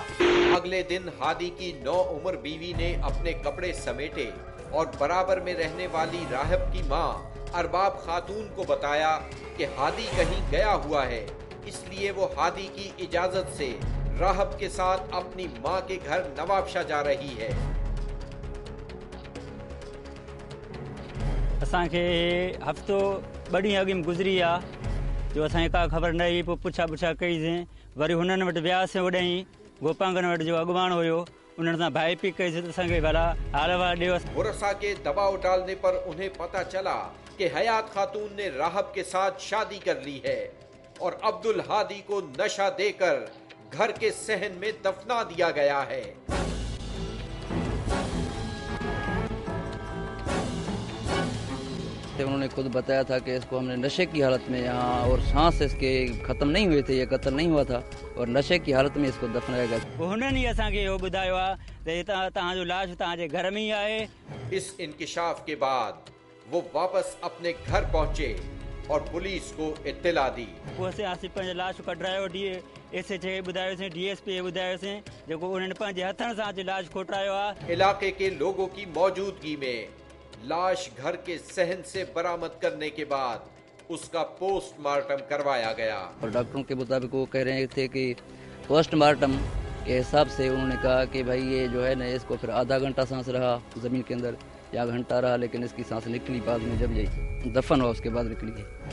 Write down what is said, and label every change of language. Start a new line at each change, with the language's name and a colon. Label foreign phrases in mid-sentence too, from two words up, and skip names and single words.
Urdu: اگلے دن ہادی کی 9 عمر بیوی نے اپنے کپڑے سمیٹے اور برابر میں رہنے والی راہب کی ماں ارباب خاتون کو بتایا کہ ہادی کہیں گیا ہوا ہے، اس لیے وہ ہادی کی اجازت سے راہب کے ساتھ اپنی ماں کے گھر نوابشاہ جا رہی ہے.
Sindhi: असांखे हफ्तो 2 ॾींहं अॻु में गुज़री आहे जो असांखे का ख़बर न हुई। पोइ पुछा कईसीं, वरी हुननि वटि वियासीं। होॾां गोपांगन वटि जो अॻुवाण हुयो उन्हनि सां भाई पी कईसीं त असांखे भला हाल वाल ॾियो।
Urdu: ورثا کے دباؤ ڈالنے پر انہیں پتا چلا کہ حیات خاتون نے راہب کے ساتھ شادی کر لی ہے اور عبدالہادی کو نشہ دے کر گھر کے صحن میں دفنا دیا گیا ہے. انہوں نے خود بتایا تھا کہ اس کو ہم نے نشے کی حالت میں یہاں، اور سانس اس کے ختم نہیں ہوئے تھے، یہ قتل نہیں ہوا تھا، اور نشے کی حالت میں اس کو دفنایا گیا.
Sindhi: उन्हनि ई असांखे इहो ॿुधायो आहे त तव्हांजो लाश तव्हांजे घर में ही आहे।
Urdu: اس انکشاف کے بعد وہ واپس اپنے گھر پہنچے اور پولیس کو اطلاع دی.
Sindhi: असीं पंहिंजो लाश कढायो, SH ॿुधायोसीं, DSP ॿुधायोसीं, जेको उन्हनि पंहिंजे हथनि सां लाश खोटायो आहे।
Urdu: علاقے کے لوگوں کی موجودگی میں لاش گھر کے صحن سے برآمد کرنے کے بعد اس کا پوسٹ مارٹم کروایا گیا. اور ڈاکٹروں کے مطابق وہ کہہ رہے تھے کہ پوسٹ مارٹم کے حساب سے انہوں نے کہا کہ بھائی یہ جو ہے نا، اس کو پھر آدھا گھنٹہ سانس رہا زمین کے اندر یا گھنٹہ رہا، لیکن اس کی سانس نکلی بعد میں، جب یہ دفن ہوا اس کے بعد نکلی ہے.